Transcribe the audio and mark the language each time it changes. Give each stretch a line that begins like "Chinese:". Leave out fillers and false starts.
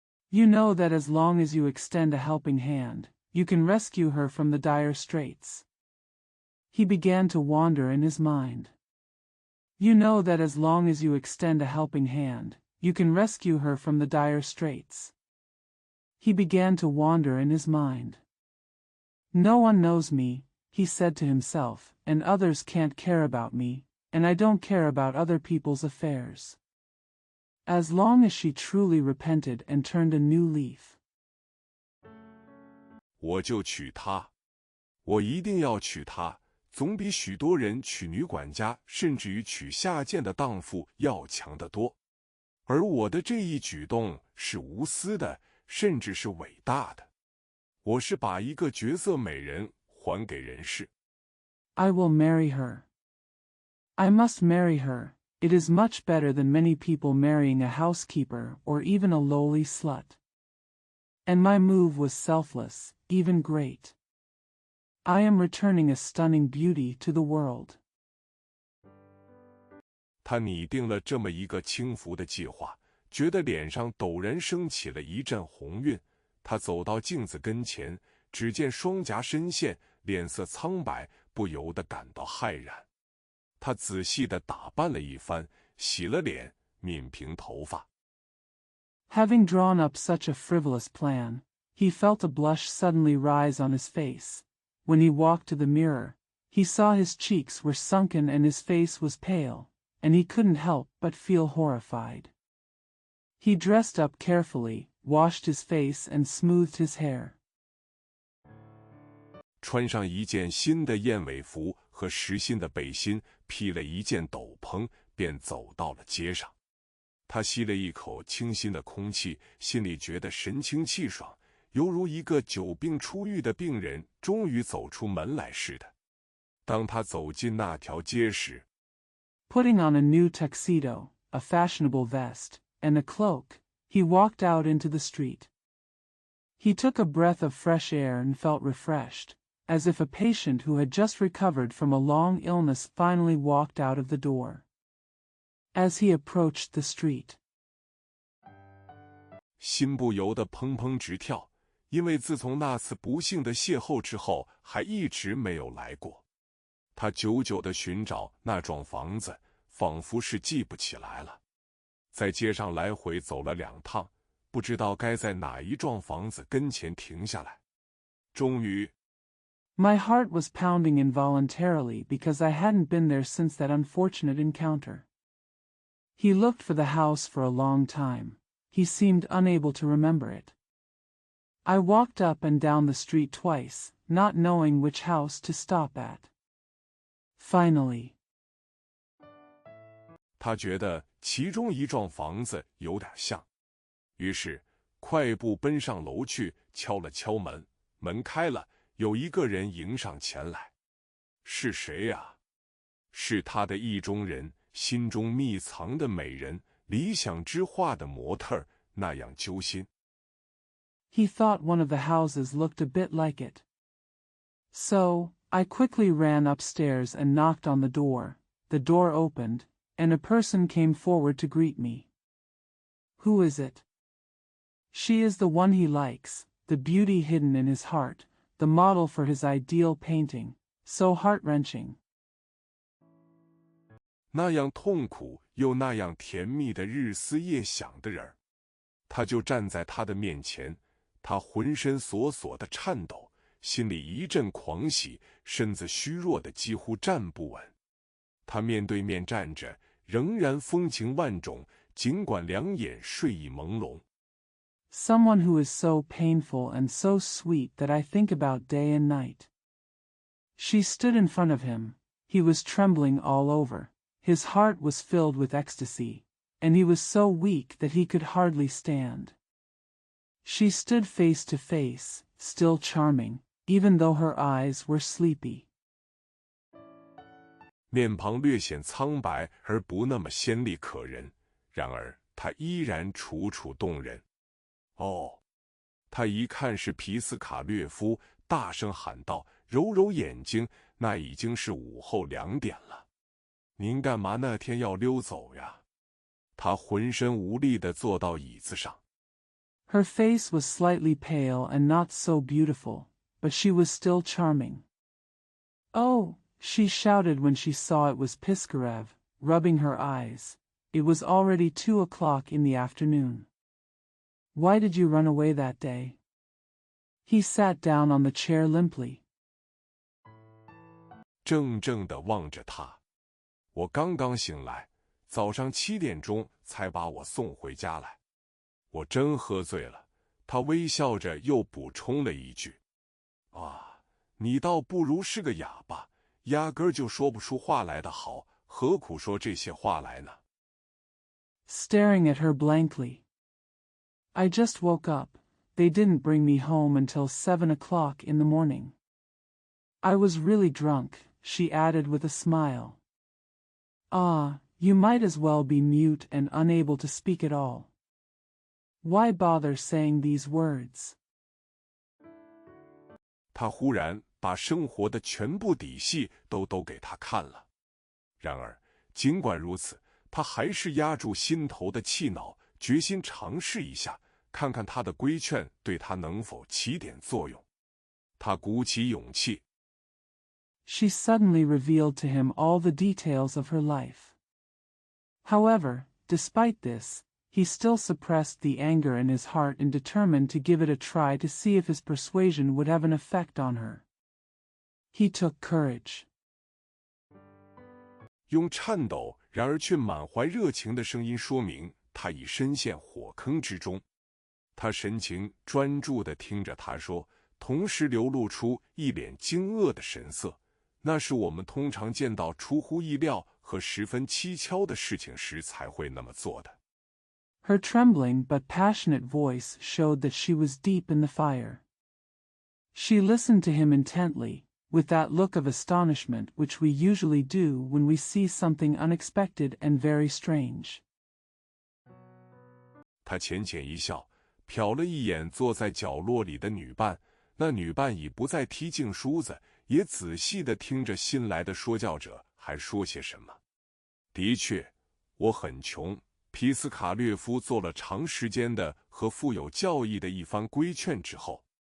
English: You know that as long as you extend a helping hand, you can rescue her from the dire straits. He began to wander in his mind. You know that as long as you extend a helping hand, you can rescue her from the dire straits. He began to wander in his mind. No one knows me, he said to himself, and others can't care about me, and I don't care about other people's affairs. As long as she truly repented and turned a new leaf.
Chinese: 我就娶她，我一定要娶她，总比许多人娶女管家，甚至于娶下贱的荡妇要强得多。而我的这一举动是无私的，甚至是伟大的。我是把一个绝色美人还给人世。
English: I will marry her. I must marry her. It is much better than many people marrying a housekeeper or even a lowly slut. And my move was selfless, even great. I am returning a stunning beauty to the world.
Chinese: 他拟定了这么一个轻浮的计划，觉得脸上陡然升起了一阵红晕。他走到镜子跟前，只见双颊深陷，脸色苍白，不由得感到骇然。他仔细地打扮了一番，洗了脸，抿平头发。
English: Having drawn up such a frivolous plan, he felt a blush suddenly rise on his face. When he walked to the mirror, he saw his cheeks were sunken and his face was pale, and he couldn't help but feel horrified. He dressed up carefully, washed his face and smoothed his hair.
Chinese: 穿上一件新的燕尾服和实心的背心，披了一件斗篷，便走到了街上。他吸了一口清新的空气，心里觉得神清气爽，犹如一个久病初愈的病人终于走出门来似的。当他走进那条街时，
English: Putting on a new tuxedo, a fashionable vest, and a cloak, he walked out into the street. He took a breath of fresh air and felt refreshed, as if a patient who had just recovered from a long illness finally walked out of the door. As he approached the street,
Chinese: 心不由得砰砰直跳，因为自从那次不幸的邂逅之后，还一直没有来过。他久久地寻找那幢房子，仿佛是记不起来了。在街上来回走了2趟，不知道该在哪一幢房子跟前停下来。终于，
English: my heart was pounding involuntarily because I hadn't been there since that unfortunate encounter. He looked for the house for a long time. He seemed unable to remember it. I walked up and down the street twice, not knowing which house to stop at. Finally,
Chinese: 他觉得其中一幢房子有点像，于是快步奔上楼去，敲了敲门。门开了，有一个人迎上前来。是谁呀？是他的意中人，心中密藏的美人，理想之画的模特儿，那样揪心。
English: He thought one of the houses looked a bit like it. So, I quickly ran upstairs and knocked on the door. The door opened, and a person came forward to greet me. Who is it? She is the one he likes, the beauty hidden in his heart, the model for his ideal painting, so heart-wrenching.
Chinese: 那样痛苦又那样甜蜜的日思夜想的人儿，他就站在他的面前，他浑身索索的颤抖，心里一阵狂喜，身子虚弱的几乎站不稳。他面对面站着，仍然风情万种，尽管两眼睡意朦胧。
English: Someone who is so painful and so sweet that I think about day and night. She stood in front of him. He was trembling all over. His heart was filled with ecstasy, and he was so weak that he could hardly stand. She stood face to face, still charming, even though her eyes were sleepy.
Chinese: 面庞略显苍白而不那么鲜丽可人，然而她依然楚楚动人。哦，他一看是皮斯卡略夫，大声喊道，揉揉眼睛，那已经是午后2点了。您干嘛那天要溜走呀？他浑身无力地坐到椅子上。
English: Her face was slightly pale and not so beautiful, but she was still charming. "Oh!" she shouted when she saw it was Piskarev, rubbing her eyes. It was already 2 o'clock in the afternoon. "Why did you run away that day?" He sat down on the chair limply.
Chinese: 怔怔地望着他。我刚刚醒来，早上7点钟才把我送回家来。我真喝醉了。他微笑着又补充了一句：“啊，你倒不如是个哑巴，压根儿就说不出话来的好，何苦说这些话来呢？”
English: Staring at her blankly. "I just woke up. They didn't bring me home until 7 o'clock in the morning. I was really drunk," she added with a smile. "Ah, you might as well be mute and unable to speak at all. Why bother saying these words?"
Chinese: 他忽然把生活的全部底细都给他看了。然而，尽管如此，他还是压住心头的气恼，决心尝试一下，看看他的规劝对他能否起点作用。他鼓起勇气。
English: She suddenly revealed to him all the details of her life. However, despite this, he still suppressed the anger in his heart and determined to give it a try to see if his persuasion would have an effect on her. He took courage.
Chinese: 用颤抖然而却满怀热情的声音说明，他已深陷火坑之中。他神情专注地听着他说，同时流露出一脸惊愕的神色。那是我们通常见到出乎意料和十分蹊跷的事情时才会那么做的。
English: Her trembling but passionate voice showed that she was deep in the fire. She listened to him intently, with that look of astonishment which we usually do when we see something unexpected and very strange.
Chinese: 他浅浅一笑，瞟了一眼坐在角落里的女伴，那女伴已不再踢镜梳子，也仔细地听着新来的说教者还说些什么。的确，我很穷。皮斯卡略夫做了长时间的和富有教义的一番规劝之后，